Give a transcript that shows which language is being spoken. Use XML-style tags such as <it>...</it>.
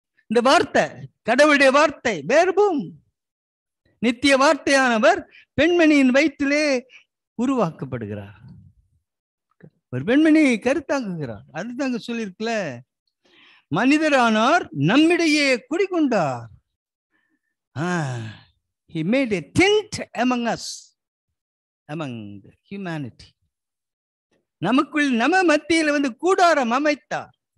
<ta>இந்த வார்த்தை, கடவுளுடைய வார்த்தை, வேர்பும் நித்திய வார்த்தையானவர் பெண்மணியின் வயிற்றிலே உருவாக்கப்படுகிறார். ஒரு பெண்மணி கருத்தாக்குகிறார். அதுதாங்க சொல்லியிருக்கல, மனிதரானார், நம்மிடையே குடிகொண்டார்.</ta> <en>He made a tent among us, among the humanity.</en> <ta>நமக்குள் நம்ம மத்தியில் கூடாரம் அமைத்தார்.</ta>